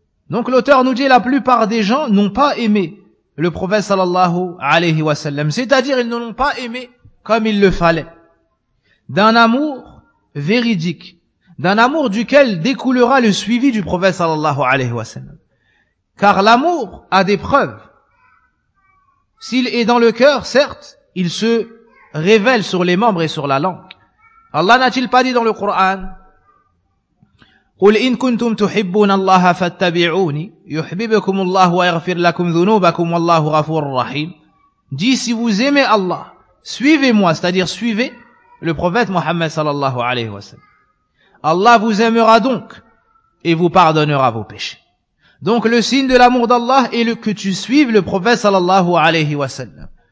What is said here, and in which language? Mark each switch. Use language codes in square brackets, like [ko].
[fr] Donc l'auteur nous dit, la plupart des gens n'ont pas aimé le prophète sallallahu alayhi wa sallam, c'est-à-dire ils ne l'ont pas aimé comme il le fallait, d'un amour véridique, d'un amour duquel découlera le suivi du prophète sallallahu alayhi wa sallam. Car l'amour a des preuves. S'il est dans le cœur, certes, il se révèle sur les membres et sur la langue. Allah n'a-t-il pas dit dans le Coran, [ar] قُلْ إِن كُنْتُمْ تُحِبُّونَ اللَّهَ فَاتَّبِعُونِ يُحْبِبَكُمُ اللَّهُ وَيَغْفِرْ لَكُمْ ذُنُوبَكُمْ وَاللَّهُ غَفُورٌ رَحِيمٌ. [fr] Dis, si vous aimez Allah, suivez-moi, c'est-à-dire suivez le prophète Mohammed sallallahu alayhi wa sallam. Allah vous aimera donc et vous pardonnera vos péchés. Donc le signe de l'amour d'Allah est que tu suives le prophète sallallahu alayhi wa sallam.